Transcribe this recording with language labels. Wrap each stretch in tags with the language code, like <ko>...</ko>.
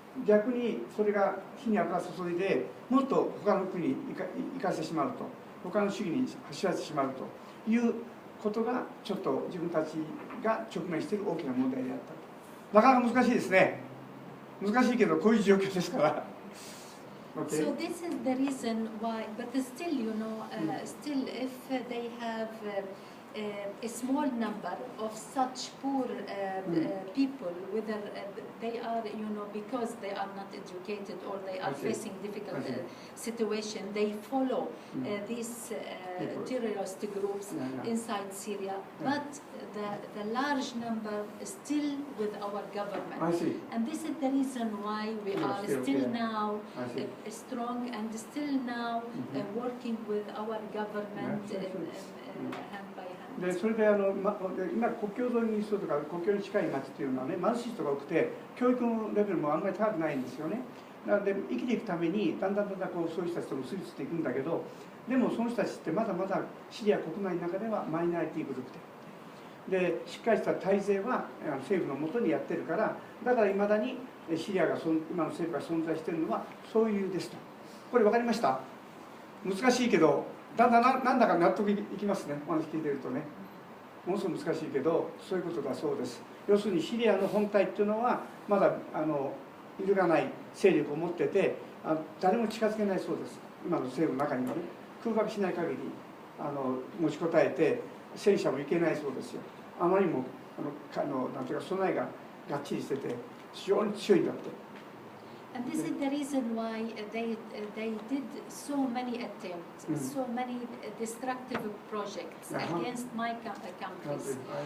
<ja>逆にそれが火に油注いでもっと他の国に行かせてしまうと、他の主義に走らせてしまうということがちょっと自分たちが直面している大きな問題であったと。なかなか難しいですね。難しいけどこういう状況ですから。</ja> <en>Okay. So this is the reason why, but still, you know, still if they have a small number of such poor people, whether they are, you know, because they are not educated or they are facing difficult situation, they follow these terrorist groups inside Syria, but the large number is still with our government. And this is the reason why we are still now strong and still now working with our government hand by hand.</en> <ja>でそれで今国境沿いに人とか国境に近い町っていうのはね、貧しい人が多くて教育のレベルもあんまり高くないんですよね。なので生きていくためにだんだんこうそういう人たちと結びついていくんだけど、でもその人たちってまだまだシリア国内の中ではマイナリティグループで、しっかりした体制は政府の下にやってるから、だからいまだにシリアが今の政府が存在しているのはそういう理由ですと。これ分かりました？難しいけどなんだか納得いきますね。お話聞いてるとね、ものすごく難しいけどそういうことだそうです。要するにシリアの本体っていうのはまだ揺るがない勢力を持ってて、誰も近づけないそうです。今の政府の中にはね、空爆しない限り持ちこたえて戦車も行けないそうですよ。あまりにもなんていうか備えががっちりしてて非常に強いんだって。</ja> <en>And this is the reason why they did so many attempts, so many destructive projects against my countries.</en>